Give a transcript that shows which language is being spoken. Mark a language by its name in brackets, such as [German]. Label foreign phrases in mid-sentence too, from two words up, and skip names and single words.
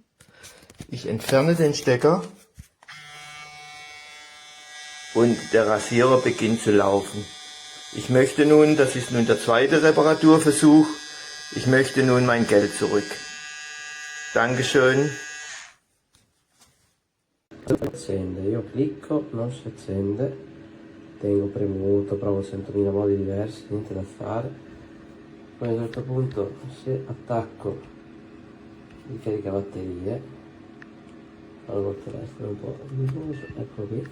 [German] Ich entferne den Stecker und der Rasierer beginnt zu laufen. Ich möchte nun, das ist nun der zweite Reparaturversuch, ich möchte nun mein Geld zurück. Dankeschön. [Italian] Accende, io clicco, non si accende, tengo premuto, provo 100.000 modi diversi, niente da fare. Poi a un certo punto, se attacco il caricabatterie, fallo col telefono un po' luminoso, ecco qui.